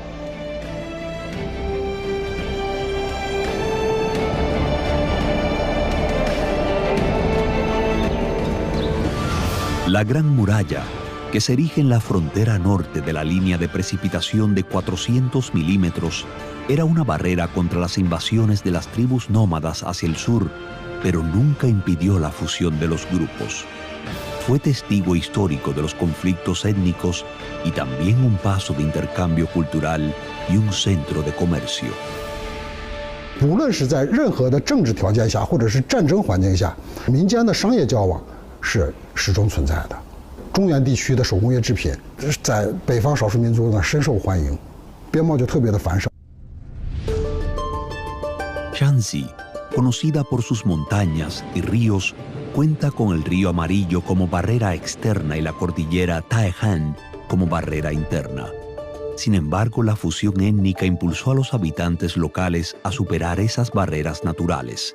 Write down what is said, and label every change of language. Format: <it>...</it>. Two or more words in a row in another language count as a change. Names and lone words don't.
<es>La Gran Muralla, que se erige en la frontera norte de la línea de precipitación de 400 milímetros, era una barrera contra las invasiones de las tribus nómadas hacia el sur, pero nunca impidió la fusión de los grupos. Fue testigo histórico de los conflictos étnicos y también un paso de intercambio cultural y un centro de comercio.</es> <zh>无论是在任何的政治条件下，或者是战争环境下，民间的商业交往 是始终存在的。中原地区的手工业制品在北方少数民族呢深受欢迎，边贸就特别的繁盛。</zh> <es>Shanxi, conocida por sus montañas y ríos, cuenta con el río Amarillo como barrera externa y la cordillera Taehan como barrera interna. Sin embargo, la fusión étnica impulsó a los habitantes locales a superar esas barreras naturales.</es>